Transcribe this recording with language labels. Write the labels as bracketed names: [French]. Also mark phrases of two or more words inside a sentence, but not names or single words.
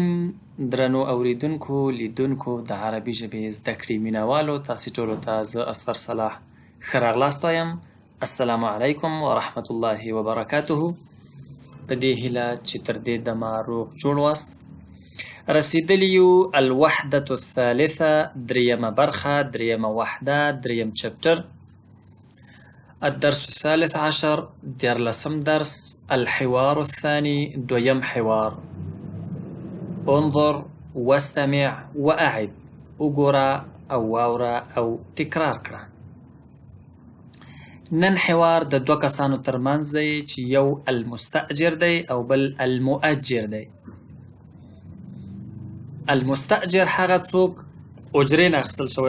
[Pashto] درنو اوریدونکو لیدونکو د عربي ژبې زده کړې مینوالو، تاسې ټولو ته زه اصغر صلاح ښه راغلاست وایم. [Arabic] السلام علیکم ورحمة الله وبرکاته. [Pashto] په دې هیله چې تر دې دمه روغ جوړ واست. رسیدلی یو [Arabic] الوحدة الثالثه، [Pashto] دریمه برخه، دریمه وحده، دریم چپټر. [Arabic] الدرس الثالث عشر، [Pashto] دیارلسم درس. [Arabic] الحوار الثاني، [Pashto] دویم حوار. [Arabic] انظر واستمع وأعد، [Pashto] وګوره او واوره او تکرار کړه. نن حوار د دوه کسانو ترمنځ دی چې یو المستأجر دی او بل المؤجر دی. المستأجر هغه څوک اجرې نه اخیستل شوی.